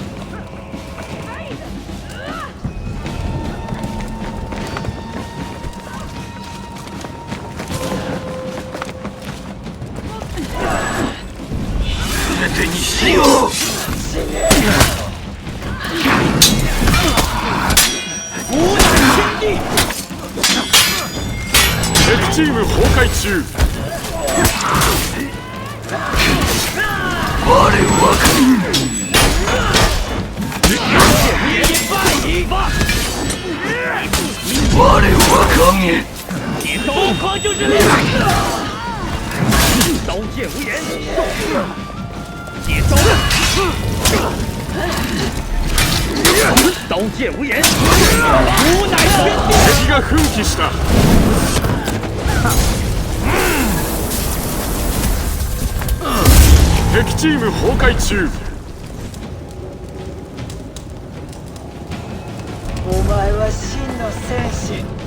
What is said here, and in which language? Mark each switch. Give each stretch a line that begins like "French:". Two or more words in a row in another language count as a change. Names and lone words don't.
Japanese: 全てにしよう。敵チーム崩壊中。我は影。
Chinese: 疯狂就是力！刀剑无眼，接招！刀剑无眼，吾乃天地！
Japanese: 敵が奮起した。敵チーム崩壊中。お前は真の戦士。